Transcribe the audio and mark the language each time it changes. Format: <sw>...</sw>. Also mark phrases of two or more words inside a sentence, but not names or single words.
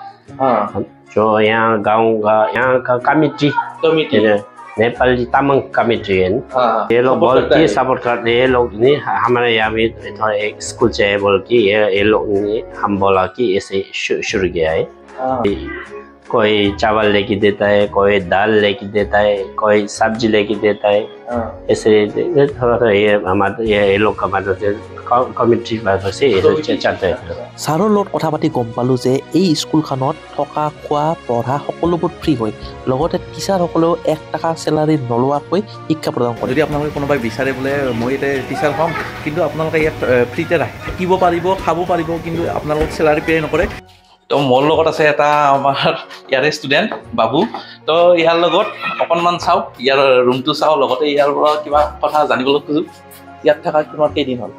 <hi>जो यहाँ गांव का यहाँ का कमिटी नेपाली तामाङ कमिटी है ये लोग बहुत ही सपोर्ट करते हैं ये लोग ने हमारे यहाँ भी एक स्कूल चाहिए बोल के ये लोग ने हम बोला कि ऐसे शुरू किया है कोई चावल लेके देता है कोई दाल लेके देता है कोई सब्जी लेके देता है ऐसे थोड़ा थोड़ा ये हमारे ये लोग का मदद से कमिटी से चलते हैं</hi> <as>ছাৰৰ লগত কথা পাতি গম পালোঁ যে এই স্কুলখনত থকা খোৱা পঢ়া সকলোবোৰ ফ্ৰী হয় লগতে টিচাৰসকলেও 1 টকা চেলাৰী নলোৱাকৈ শিক্ষা প্ৰদান কৰে যদি আপোনালোকে কোনোবাই বিচাৰে বোলে মই এটা টিচাৰ হ'ম কিন্তু আপোনালোকে ইয়াত ফ্ৰীতে থাকিব পাৰিব খাব পাৰিব কিন্তু আপোনালোকক</as> <en>salary pay</en> <as>নকৰে তো মোৰ লগত আছে এটা আমাৰ ইয়াৰে ষ্টুডেণ্ট বাবু তো ইয়াৰ লগত অকণমান চাওঁ ইয়াৰ ৰুমটো চাওঁ লগতে ইয়াৰ পৰা কিবা কথা জানিবলৈ খোজোঁ ইয়াত থকা কিমান কেইদিন হ'ল</as>